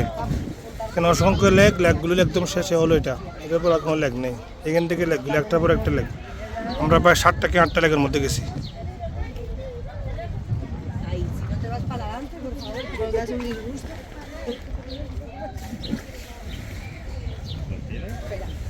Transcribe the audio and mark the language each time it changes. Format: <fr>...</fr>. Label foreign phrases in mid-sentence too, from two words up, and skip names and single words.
<bn>এখানে অসংখ্য লেকগুলো একদম শেষে হলো এটা। এটার পর আর কোনো লেক নেই। এখান থেকে লেকগুলো একটার পর একটা লেক। আমরা প্রায় 7টা কি 8টা লেকের মধ্যে গেছি।</bn> <es>Ay, si no te vas para adelante, por favor, que nos das un disgusto. Espera.</es>